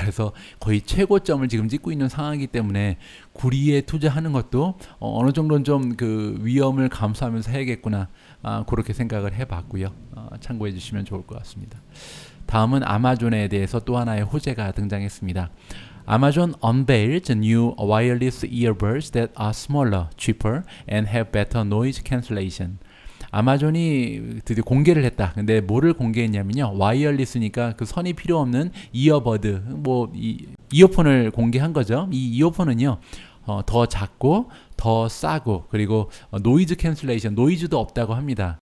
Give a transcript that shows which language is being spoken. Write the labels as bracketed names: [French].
[Korean] 그래서 거의 최고점을 지금 찍고 있는 상황이기 때문에 구리에 투자하는 것도 어느 정도는 좀 그 위험을 감수하면서 해야겠구나, 그렇게 생각을 해봤고요. 참고해 주시면 좋을 것 같습니다. 다음은 아마존에 대해서 또 하나의 호재가 등장했습니다. [English] Amazon unveiled new wireless earbuds that are smaller, cheaper, and have better noise cancellation. [Korean] 아마존이 드디어 공개를 했다. 근데 뭐를 공개했냐면요, 와이어리스니까 그 선이 필요 없는 이어버드, 이어폰을 공개한 거죠. 이 이어폰은요, 더 작고 더 싸고 그리고 노이즈 캔슬레이션, 노이즈도 없다고 합니다.